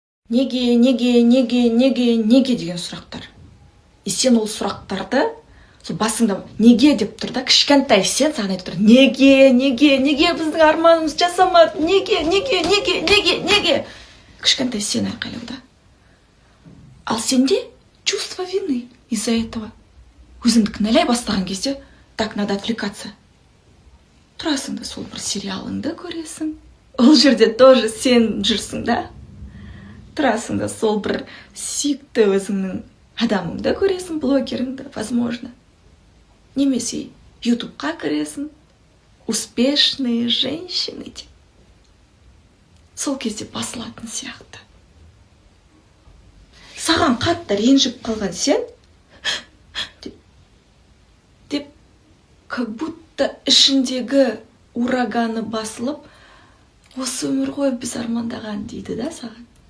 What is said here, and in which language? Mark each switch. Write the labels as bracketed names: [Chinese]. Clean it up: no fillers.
[Kazakh] Неге деген сұрақтар. И сен ол сұрақтарды сол басыңда неге деп тұр да, кішкентай сен саған айтып тұр, неге біздің арманымыз жасамады, неге кішкентай сен айқайлауда. Ал сенде [Russian] чувство вины из-за этого. [Kazakh] Өзіңді кінәлай бастаған кезде, [Russian] так, надо отвлекаться. [Kazakh] Тұрасың да сол бір сериалыңды көресің. Ол жерде тоже сен жүрсің да. Тұрасың да сол бір сүйікті өзіңнің адамыңды көресің, блогеріңді, возможно. Немесе ютубқа кіресің, [Russian] успешные женщины [Kazakh] деп. Сол кезде басылатын сияқты. Саған қатты ренжіп қалған сен, деп, [Russian] как будто [Kazakh] ішіндегі ураганы басылып, осы өмір ғой біз армандаған дейді да саған.